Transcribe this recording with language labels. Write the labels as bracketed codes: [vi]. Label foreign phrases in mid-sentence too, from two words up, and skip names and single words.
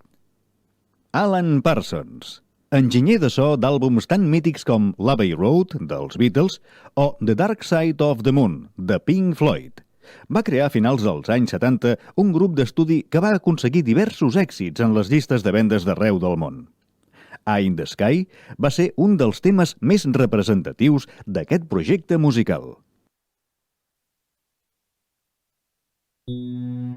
[ca] Alan Parsons, enginyer de so d'àlbums tan mítics com l'Abbey Road, dels Beatles, o The Dark Side of the Moon, de Pink Floyd. Va crear a finals dels anys 70 un grup d'estudi que va aconseguir diversos èxits en les llistes de vendes d'arreu del món. Eye in the Sky va ser un dels temes més representatius d'aquest projecte musical.